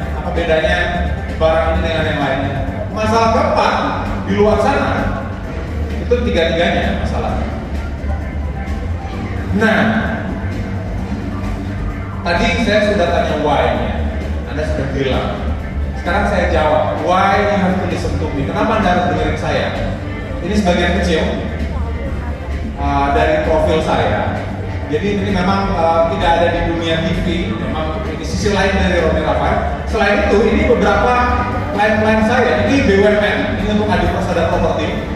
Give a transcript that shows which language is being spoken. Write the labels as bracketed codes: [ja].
[id] Apa bedanya barang ini dengan yang lainnya? Masalah keempat, di luar sana itu tiga-tiganya masalah. Nah, tadi saya sudah tanya why-nya, Anda sudah bilang. Sekarang saya jawab, [en] why you have to listen to me? [id] Kenapa Anda harus dengerin saya? Ini sebagian kecil dari profil saya. Jadi ini memang tidak ada di dunia TV, memang ini sisi lain dari Romi Rafael. Selain itu, ini beberapa klien-klien saya ini BUMN, ini untuk Adi Persada Property.